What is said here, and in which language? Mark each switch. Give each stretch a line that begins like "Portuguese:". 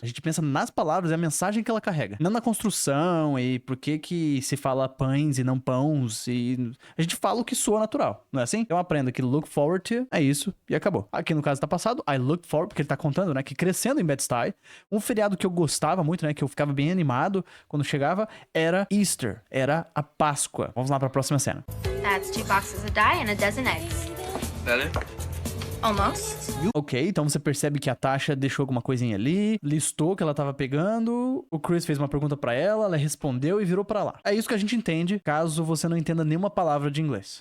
Portuguese: A gente pensa nas palavras e a mensagem que ela carrega. Não na construção e por que se fala pães e não pãos e... A gente fala o que soa natural, não é assim? Então aprenda que look forward to é isso e acabou. Aqui no caso tá passado,
English: I look forward,
Portuguese: porque ele tá contando, né, que crescendo em Bed-Stuy, um feriado que eu gostava muito, né, que eu ficava bem animado quando chegava, era Easter, era a Páscoa. Vamos lá pra próxima cena.
English: That's 2 boxes of dye and a dozen eggs. That it? Almost.
Portuguese: Ok, então você percebe que a Tasha deixou alguma coisinha ali, listou que ela tava pegando, o Chris fez uma pergunta pra ela respondeu e virou pra lá. É isso que a gente entende caso você não entenda nenhuma palavra de inglês.